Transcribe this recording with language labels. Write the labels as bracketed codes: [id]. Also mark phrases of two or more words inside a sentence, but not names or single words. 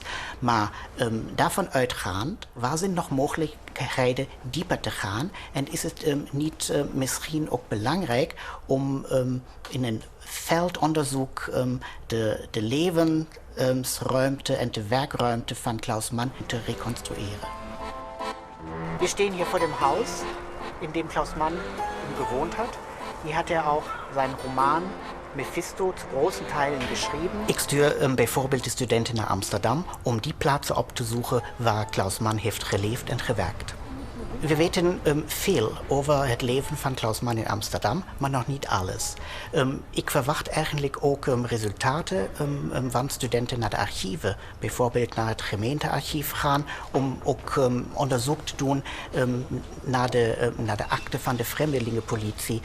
[nl] Maar daarvan uitgaand, waar zijn nog mogelijkheden dieper te gaan en is het niet misschien ook belangrijk bibliotheek om in een veldonderzoek de levensruimte en de werkruimte van Klaus Mann te reconstrueren. [de] Wir stehen hier vor dem Haus, in dem Klaus Mann gewohnt hat. Hier hat er auch seinen Roman Mephisto zu großen Teilen geschrieben. [nl] Ik stuur bijvoorbeeld de studenten naar Amsterdam om die plaatsen op te zoeken waar Klaus Mann heeft geleefd en gewerkt. We weten veel over het leven van Klaus Mann in Amsterdam, maar nog niet alles. Ik verwacht eigenlijk ook resultaten van studenten naar de archieven, bijvoorbeeld naar het gemeentearchief gaan, om ook onderzoek te doen naar de akte van de vreemdelingenpolitie.